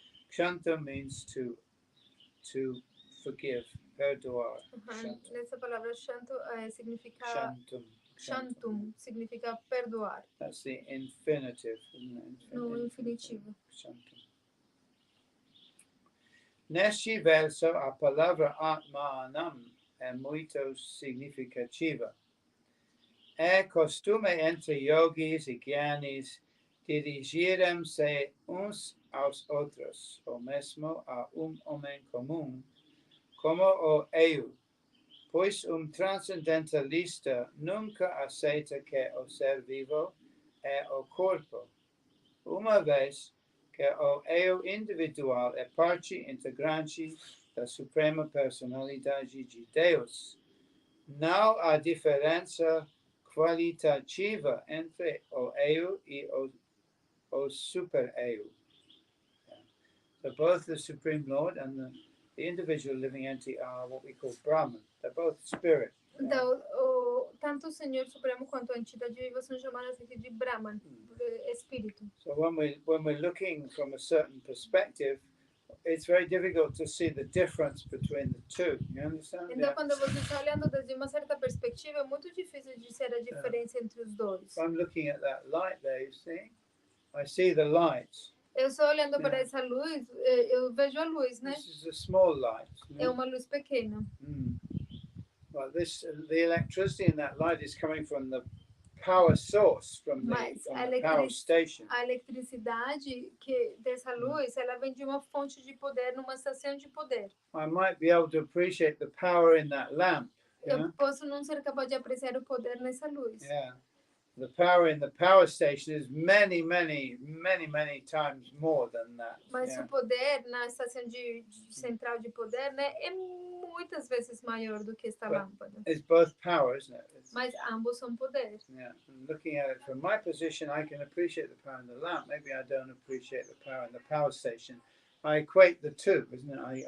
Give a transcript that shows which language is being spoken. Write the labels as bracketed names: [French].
[English] Kshantam means to forgive, [Portuguese] perdoar. Essa palavra Shanto significa Shantum significa perdoar, [English] That's the infinitive, isn't it? [Portuguese] no infinitivo. Shanto. Neste verso, a palavra Atmanam é muito significativa. É costume entre yogis e gyanis dirigirem-se uns aos outros, ou mesmo a homem comum, como o eu, pois transcendentalista nunca aceita que o ser vivo é o corpo, uma vez que o eu individual é parte integrante da Suprema Personalidade de Deus. Não há diferença qualitativa entre o eu e o super-eu. [English] So both the Supreme Lord and the individual living entity are what we call Brahman. They're both spirit. [Portuguese] Então, tanto o Senhor Supremo quanto a entidade viva são chamadas aqui de Brahman, espírito. [English] So when we're looking from a certain perspective, it's very difficult to see the difference between the two. You understand? [Portuguese] Então, quando você está olhando desde uma certa perspectiva, é muito difícil de ser a diferença entre os dois. [English] If I'm looking at that light there, you see, I see the light. [Portuguese] Eu estou olhando para essa luz, eu vejo a luz, né? [English] This is a small light. [Portuguese] É uma luz pequena. [English] Well, the electricity in that light is coming from the power source, from the power station. [Portuguese] A eletricidade dessa luz, ela vem de uma fonte de poder, numa estação de poder. [English] I might be able to appreciate the power in that lamp. [Portuguese] Eu posso não ser capaz de apreciar o poder nessa luz. [English] Yeah. The power in the power station is many times more than that. [Portuguese] Mas o poder na estação de central de poder, né, é muitas vezes maior do que esta lâmpada. [English] It's both power, isn't it? [Portuguese] Mas ambos são poder. [English] Yeah. And looking at it from my position, I can appreciate the power in the lamp. Maybe I don't appreciate the power in the power station. I equate the two, isn't it?